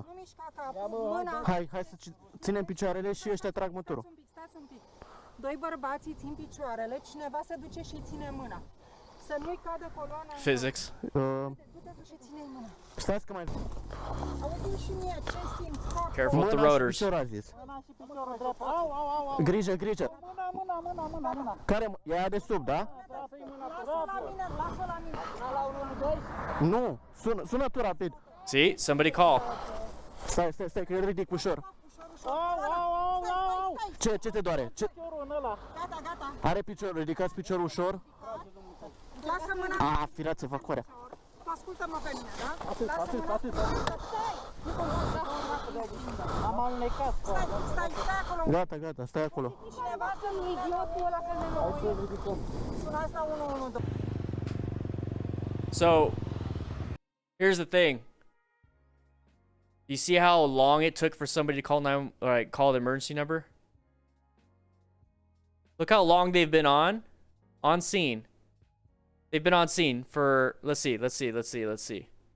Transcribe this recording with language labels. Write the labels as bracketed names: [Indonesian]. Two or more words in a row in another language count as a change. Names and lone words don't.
[Romanian] Nu mișca capul, mâna. Hai să ținem picioarele și ăștia trag motorul. Stați un pic. 2 bărbați îi țin picioarele, cineva se duce și îi ține mâna. Să nu-i cadă coloana. Physics. Du-te și ține-i mâna. Stați că mai... Auzi și mie, ce simți? [English] Careful with the rotors. [Romanian] Mâna și piciorul drept. Au, au, au, au. Grijă, grijă. Mâna. Care e aia de sub, da? Lasă-o la mine, lasă-o la mine. La 1, 2. Nu, sună tu rapid. [English] See? Somebody call. [Romanian] Stai, că îl ridic ușor. Ce te doare? Gata. Are piciorul, ridicați piciorul ușor. Lasă mâna. Firați evacuarea. Tu ascultă-mă pe mine, da? Atât. Am alunecat. Stai acolo. Gata, stai acolo. Cineva să-mi idiotul ăla că ne înlocuim. Sunați la 112. [English] So, here's the thing. You see how long it took for somebody to call the emergency number? Look how long they've been on scene. They've been on scene for, let's see.